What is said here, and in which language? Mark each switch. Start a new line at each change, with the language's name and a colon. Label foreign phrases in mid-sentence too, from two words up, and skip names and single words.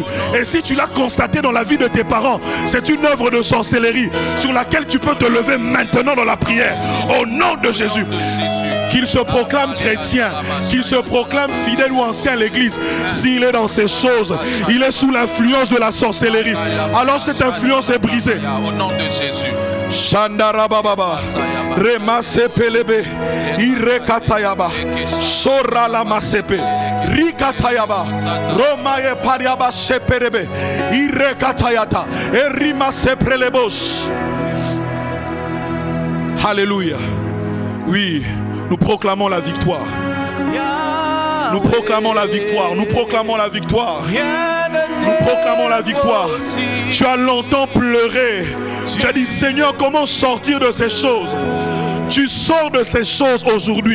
French: Et si tu l'as constaté dans la vie de tes parents, c'est une œuvre de sorcellerie sur laquelle tu peux te lever maintenant dans la prière au nom de Jésus. Qu'il se proclame chrétien, qu'il se proclame fidèle ou ancien à l'église, s'il est dans ces choses, il est sous l'influence de la sorcellerie, alors cette influence est brisée. Au nom de Jésus. Shandarababa, Remasepelebe, Irekatayaba, Sorala Masepe, Rikatayaba, Romaye Pariaba Seperebe, Irekatayata, Erima Seprelebos. Alléluia. Oui, nous proclamons la victoire. Nous proclamons la victoire. Nous proclamons la victoire. Nous proclamons la victoire. Tu as longtemps pleuré. Tu as dit, Seigneur, comment sortir de ces choses? Tu sors de ces choses aujourd'hui.